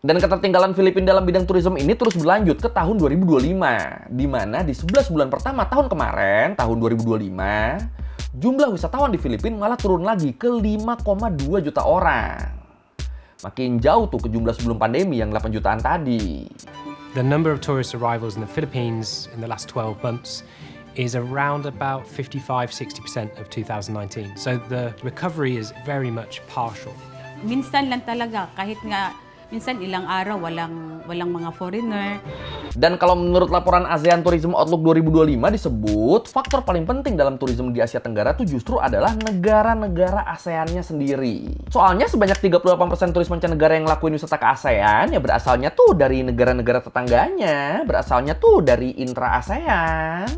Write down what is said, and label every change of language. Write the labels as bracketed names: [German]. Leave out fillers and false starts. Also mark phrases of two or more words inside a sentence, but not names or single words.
[Indonesian] Dan ketertinggalan Filipina dalam bidang turisme ini terus berlanjut ke tahun 2025. Di mana di 11 bulan pertama tahun kemarin, tahun 2025, jumlah wisatawan di Filipina malah turun lagi ke 5,2 juta orang. Makin jauh tuh ke jumlah sebelum pandemi yang 8 jutaan tadi. [English] The number of tourist arrivals in the Philippines in the last 12 months is around about 55-60% of 2019. So the recovery is very much partial. [Filipino] Minsan lang talaga, kahit nga minsan ilang araw walang mga foreigner. [Indonesian] Dan kalau menurut laporan ASEAN Tourism Outlook 2025 disebut, faktor paling penting dalam turisme di Asia Tenggara itu justru adalah negara-negara ASEAN-nya sendiri. Soalnya sebanyak 38% turis mancanegara yang ngelakuin wisata ke ASEAN ya berasalnya tuh dari negara-negara tetangganya, berasalnya tuh dari intra-ASEAN.